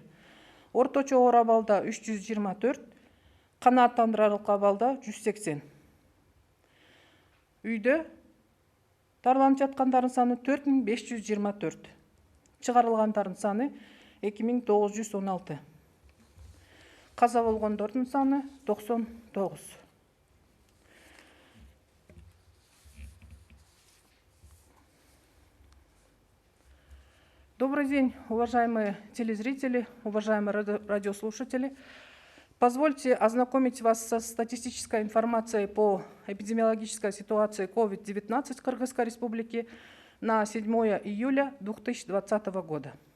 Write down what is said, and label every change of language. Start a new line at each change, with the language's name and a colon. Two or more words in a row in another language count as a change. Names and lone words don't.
Kyrgyz: Орточо оор абалда 324, канааттандырарлык абалда 180. Үйдө дарыланып жаткандардын саны 4524. Чыгарылгандардын саны 2916. Каза болгондордун саны 99.
Russian: Добрый день, уважаемые телезрители, уважаемые радиослушатели. Позвольте ознакомить вас со статистической информацией по эпидемиологической ситуации COVID-19 в Кыргызской Республике на 7 июля 2020 года.